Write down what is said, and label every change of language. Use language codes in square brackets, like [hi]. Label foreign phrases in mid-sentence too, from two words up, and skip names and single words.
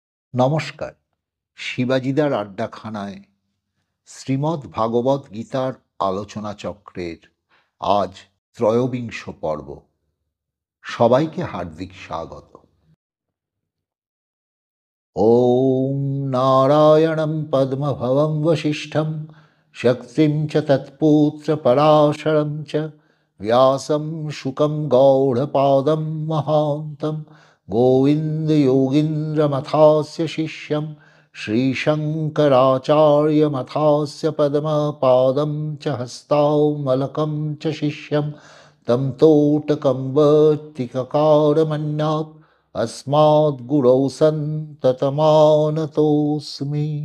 [bn] নমস্কার। শিবাজিদার আড্ডাখানায় শ্রীমদ্ ভাগবত গীতার আলোচনা চক্রের আজ ত্রয়োবিংশ পর্ব। সবাইকে হার্দিক স্বাগত। [sa] ওম নারায়ণং পদ্মভবং বশিষ্ঠং শক্তিং চ তৎপুত্র পরাশরং চ व्यासं शुकं गौडपादं महान्तं गोविन्दयोगीन्द्रमथास्य शिष्यं श्रीशङ्कराचार्यमथास्य पद्मपादं च हस्तामलकं च शिष्यं तं तोटकं वर्तिककारमन्यात् अस्माद्गुरौ सन्ततमानतोऽस्मि।